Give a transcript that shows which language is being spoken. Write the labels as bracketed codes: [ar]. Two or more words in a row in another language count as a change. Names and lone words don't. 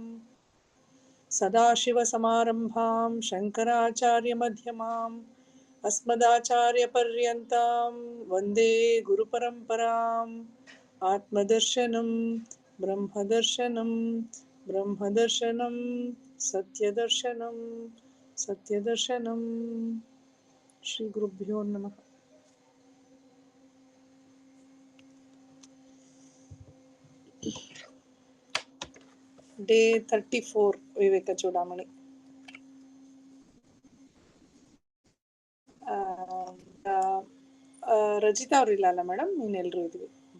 [sa] ಸದಾಶಿವ ಸಮಾರಂಭಾಂ ಶಂಕರಾಚಾರ್ಯ ಮಧ್ಯಮಾಂ ಅಸ್ಮದಾಚಾರ್ಯ ಪರ್ಯಂತಾಂ ವಂದೇ ಗುರು ಪರಂಪರಾಂ. ಆತ್ಮದರ್ಶನಂ ಬ್ರಹ್ಮದರ್ಶನಂ ಬ್ರಹ್ಮದರ್ಶನಂ ಸತ್ಯದರ್ಶನಂ ಸತ್ಯದರ್ಶನಂ. ಶ್ರೀ ಗುರುಭ್ಯೋ ನಮಃ. [kn] ಡೇ 34 ವಿವೇಕ ಚೂಡಾಮಣಿ. ರಜಿತಾ ಅವ್ರಿಲ್ಲ ಅಲ್ಲ ಮೇಡಮ್, ಇನ್ನೆಲ್ಲರೂ ಇದ್ವಿ.